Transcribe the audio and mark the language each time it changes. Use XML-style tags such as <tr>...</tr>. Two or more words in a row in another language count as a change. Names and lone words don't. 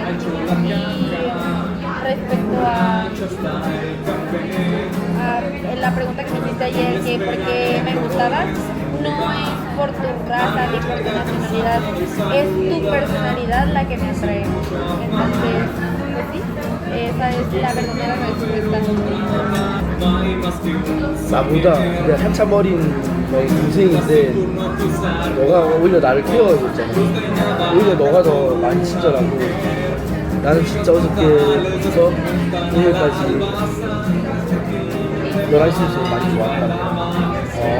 <es>Y respecto a la pregunta que me hiciste ayer, que por qué me gustabas, no es por tu raza ni por tu nacionalidad, es tu personalidad la que me atrae. Entonces, pues sí, esa es la verdadera respuesta.</es> <ko>나보다 근데 한참 어린 너희 동생인데 너가 오히려 나를 케어해줬잖아. 오히려 너가 더 많이 친절하고 나는 진짜 어저께부터 오늘까지 너랑 있어서 많이 좋았다.</ko>